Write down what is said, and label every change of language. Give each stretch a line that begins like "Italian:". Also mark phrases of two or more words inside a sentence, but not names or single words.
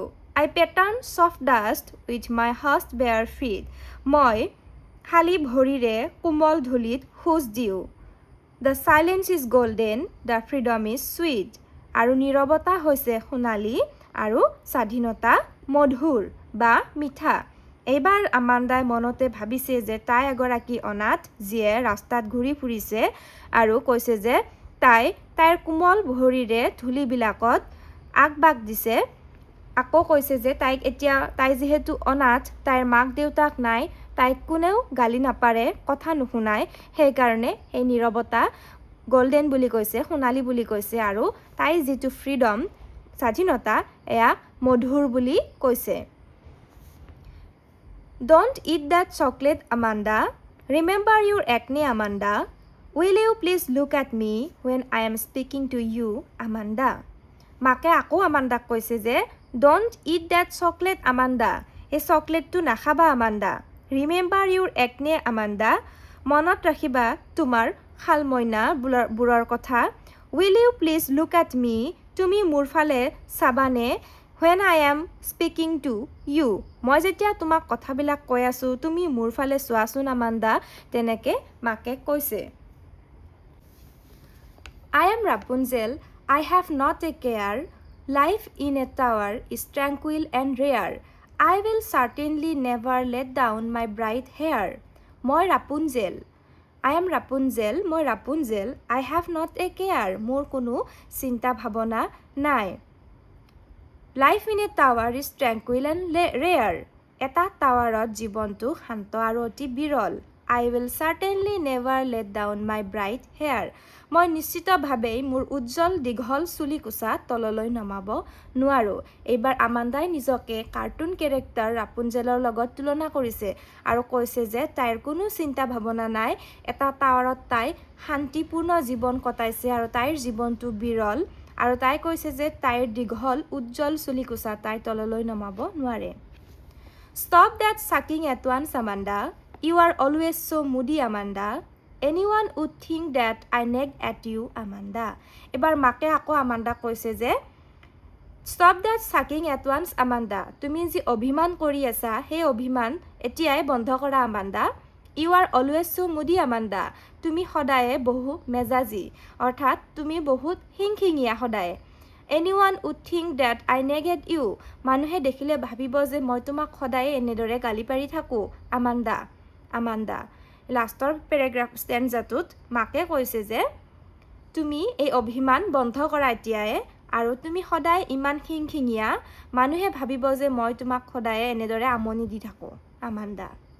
English: I pattern soft dust with my hushed bare feet.
Assamese: মই খালী ভৰিৰে কোমল ধূলিত খোজ দিওঁ।
English: The silence is golden, the freedom is sweet.
Assamese: আৰু নীৰৱতা হৈছে সোণালী আৰু স্বাধীনতা মধুৰ বা মিঠা। এইবাৰ আমাণ্ডাই মনতে ভাবিছে যে তাই এগৰাকী অনাথ যিয়ে ৰাস্তাত ঘূৰি ফুৰিছে আৰু কৈছে যে তাইৰ কোমল ভৰিৰে ধূলিবিলাকত আগবাগ দিছে। আকৌ কৈছে যে তাই যিহেতু অনাথ, তাইৰ মাক দেউতাক নাই, তাইক কোনেও গালি নাপাৰে, কথা নুশুনায়, সেইকাৰণে এই নীৰৱতা গল্ডেন বুলি কৈছে, সোণালী বুলি কৈছে, আৰু তাইৰ যিটো ফ্ৰীডম, স্বাধীনতা, এয়া মধুৰ বুলি কৈছে।
English: Don't eat that chocolate, Amanda. Remember your acne, Amanda. Will you please look at me when I am speaking to you, Amanda?
Assamese: মাকে আকৌ আমান্দাক কৈছে যে
English: Don't eat that chocolate, Amanda.
Assamese: এই চকলেটটো নাখাবা, আমান্দা।
English: Remember your acne, Amanda.
Assamese: মনত ৰাখিবা তোমাৰ শালমইনা বোৰৰ কথা।
English: Will you please look at me?
Assamese: তুমি মোৰ ফালে চাবানে?
English: When I am speaking to you.
Assamese: মই যেতিয়া তোমাক কথাবিলাক কৈ আছোঁ, তুমি মোৰ ফালে চোৱাচোন, আমান্দা। তেনেকৈ মাকে কৈছে।
English: I am Rapunzel. I have not a care. Life in a tower is tranquil and rare. I will certainly never let down my bright hair. মই Rapunzel. I am Rapunzel. মই Rapunzel. I have not a care.
Assamese: মোৰ কোনো চিন্তা ভাৱনা নাই।
English: Life in a tower is tranquil and rare.
Assamese: এটা টাৱাৰত জীৱনটো শান্ত আৰু অতি বিৰল।
English: I will certainly never let down my bright hair.
Assamese: মই নিশ্চিতভাৱেই মোৰ উজ্জ্বল দীঘল চুলি কোছা তললৈ নমাব নোৱাৰোঁ। এইবাৰ আমান্দাই নিজকে কাৰ্টুন কেৰেক্টাৰ ৰাপুঞ্জেলৰ লগত তুলনা কৰিছে আৰু কৈছে যে তাইৰ কোনো চিন্তা ভাৱনা নাই। এটা টাৱাৰত তাই শান্তিপূৰ্ণ জীৱন কটাইছে আৰু তাইৰ জীৱনটো বিৰল, আৰু তাই কৈছে যে তাইৰ দীঘল উজ্জ্বল চুলি কোছা তাই তললৈ নমাব নোৱাৰে।
English: Stop that sucking at once, Amanda. You are always so moody, Amanda. Anyone would think that I nagged at you, Amanda.
Assamese: এবাৰ মাকে আকৌ আমান্দাক কৈছে যে
English: Stop that sucking at once, Amanda.
Assamese: তুমি যি অভিমান কৰি আছা, সেই অভিমান এতিয়াই বন্ধ কৰা, আমান্দা।
English: You are always so moody, Amanda.
Assamese: তুমি সদায়ে বহু মেজাজি, অৰ্থাৎ তুমি বহুত হিংহিঙীয়া সদায়।
English: Anyone would think that I nagged you.
Assamese: মানুহে দেখিলে ভাবিব যে মই তোমাক সদায়ে এনেদৰে গালি পাৰি থাকোঁ, আমান্দা। আমান্দা। লাষ্টৰ পেৰাগ্ৰাফ ষ্টেঞ্জাটোত মাকে কৈছে যে তুমি এই অভিমান বন্ধ কৰা এতিয়াই, আৰু তুমি সদায় ইমান হিংহিঙীয়া, মানুহে ভাবিব যে মই তোমাক সদায়ে এনেদৰে আমনি দি থাকোঁ, আমান্দা।